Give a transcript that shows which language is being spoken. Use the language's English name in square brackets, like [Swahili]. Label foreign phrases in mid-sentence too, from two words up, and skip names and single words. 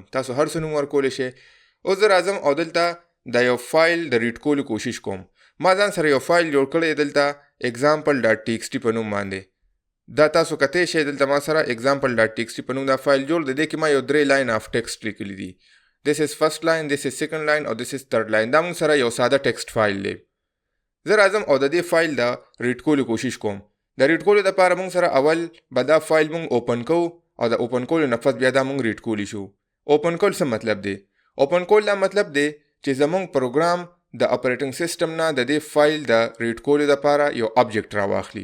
[Pashto] تاسو هر څه نوم ورکولی شئ. اوس زه راځم او دلته د یو فایل د ریډ کولو کوشش کوم. ما ځان سره یو فایل جوړ کړی دلته example.txt په نوم باندې. دا تاسو کتی شئ دلته ما سره example.txt په نوم دا فایل جوړ دی. دې کې ما یو 3 [English] line of text [Pashto] لیکلی دي. [English] This is first line, this is second line او this is third line. [Pashto] دا موږ سره یو ساده ټیکسټ فایل دی. زه راځم او د دې فایل د ریډ کولو کوشش کوم. د ریډ کولو لپاره موږ سره اول به دا فایل موږ اوپن کوو او د اوپن کولو نه پس بیا دا موږ ریډ کولی شو. اوپن کول څه مطلب دی؟ اوپن کول دا مطلب دی چې زموږ پروګرام د [English] operating system [Pashto] نه د دې فایل د ریډ کولو لپاره یو آبجیکټ راواخلي.